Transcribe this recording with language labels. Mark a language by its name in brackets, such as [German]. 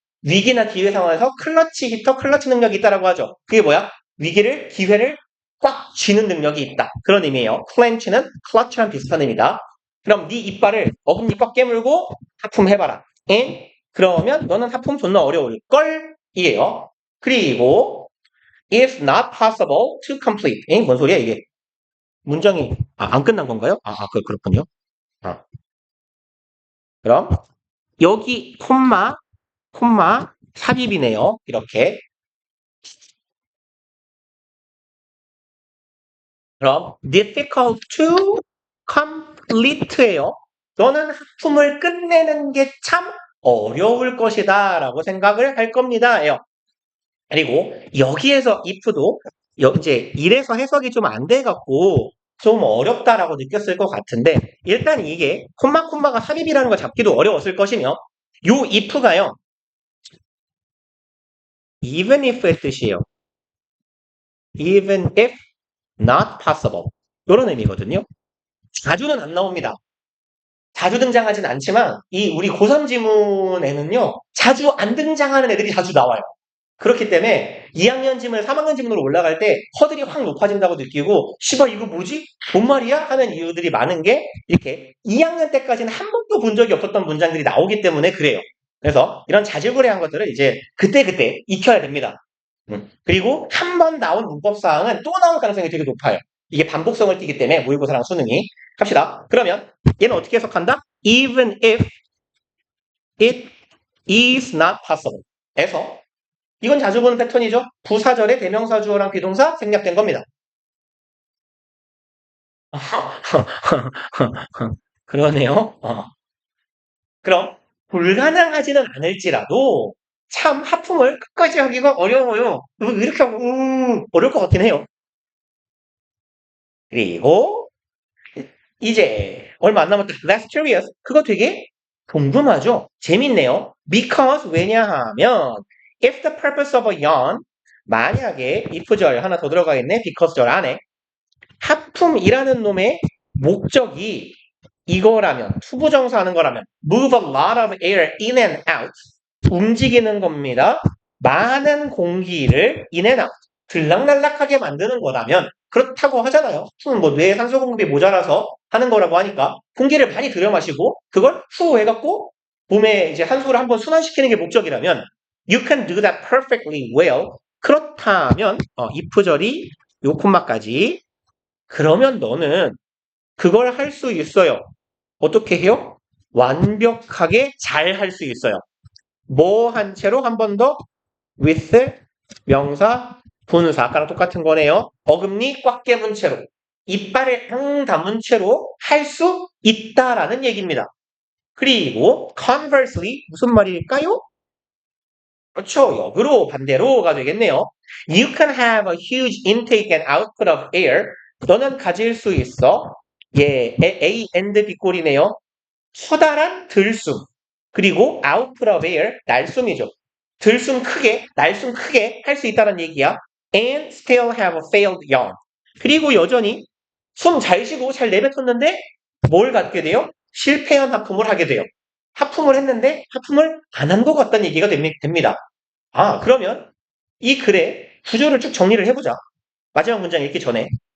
[Korean] 위기나 기회 상황에서 클러치 히터, 클러치 능력이 있다라고 하죠. 그게 뭐야? 위기를, 기회를 꽉 쥐는 능력이 있다. 그런 의미예요. 클렌치는 클러치랑 비슷한 의미다. 그럼 네 이빨을 어금니 꽉 깨물고 하품해봐라. 엥? 그러면 너는 하품 존나 어려울걸? 이에요. [English] 그리고 if not possible to complete. [Korean] 엥? 뭔 소리야 이게? 문장이 안 끝난 건가요? 그렇군요. 아, 그럼 여기 콤마 삽입이네요. 이렇게. [English] 그럼 difficult to complete예요. [Korean] 너는 하품을 끝내는 게 참 어려울 것이다 라고 생각을 할 겁니다. 예요. 그리고 여기에서 if도 이제 이래서 해석이 좀 안 돼갖고 좀 어렵다라고 느꼈을 것 같은데 일단 이게 콤마가 삽입이라는 걸 잡기도 어려웠을 것이며 요 if가요 even if의 뜻이에요. [English] even if not possible 이런 의미거든요. [Korean] 자주는 안 나옵니다. 자주 등장하진 않지만 이 우리 고3 지문에는요 자주 안 등장하는 애들이 자주 나와요. 그렇기 때문에 2학년 지문, 3학년 지문으로 올라갈 때 허들이 확 높아진다고 느끼고 씨발 이거 뭐지? 뭔 말이야? 하는 이유들이 많은 게 이렇게 2학년 때까지는 한 번도 본 적이 없었던 문장들이 나오기 때문에 그래요. 그래서 이런 자질구레한 것들을 이제 그때그때 익혀야 됩니다. 그리고 한 번 나온 문법사항은 또 나올 가능성이 되게 높아요. 이게 반복성을 띠기 때문에 모의고사랑 수능이. 갑시다. 그러면 얘는 어떻게 해석한다? [English] Even if it is not possible. [Korean] 에서 이건 자주 보는 패턴이죠. 부사절에 대명사 주어랑 비동사 생략된 겁니다. 그러네요. 그럼 불가능하지는 않을지라도 참 하품을 끝까지 하기가 어려워요. 이렇게 하면 어려울 것 같긴 해요. 그리고 이제 얼마 안 남았다. [English] That's curious. [Korean] 그거 되게 궁금하죠? 재밌네요. [English] Because [Korean] 왜냐하면 [English] if the purpose of a yarn [Korean] 만약에 if절 하나 더 들어가 있네. because절 안에 하품이라는 놈의 목적이 이거라면 투부정사 하는 거라면 [English] move a lot of air in and out [Korean] 움직이는 겁니다. 많은 공기를 [English] in and out [Korean] 들락날락하게 만드는 거라면 그렇다고 하잖아요. 뭐 뇌 산소 공급이 모자라서 하는 거라고 하니까 공기를 많이 들여 마시고 그걸 후해갖고 몸에 이제 산소를 한번 순환시키는 게 목적이라면 [English] you can do that perfectly well. [Korean] 그렇다면 if절이 요 콤마까지 그러면 너는 그걸 할 수 있어요. 어떻게 해요? 완벽하게 잘 할 수 있어요. 뭐 한 채로 한 번 더 with 명사 분사 아까랑 똑같은 거네요. 어금니 꽉 깨문 채로 이빨을 앙 다문 채로 할 수 있다라는 얘기입니다. 그리고 conversely 무슨 말일까요? 그렇죠. 역으로 반대로가 되겠네요. [English] You can have a huge intake and output of air. [Korean] 너는 가질 수 있어. 예, A and B 꼴이네요. 커다란 들숨. 그리고 [English] output of air, [Korean] 날숨이죠. 들숨 크게, 날숨 크게 할 수 있다는 얘기야. [English] And still have a failed yawn. [Korean] 그리고 여전히 숨 잘 쉬고 잘 내뱉었는데 뭘 갖게 돼요? 실패한 하품을 하게 돼요. 하품을 했는데 하품을 안 한 것 같다는 얘기가 됩니다. 그러면 이 글의 구조를 쭉 정리를 해보자. 마지막 문장 읽기 전에.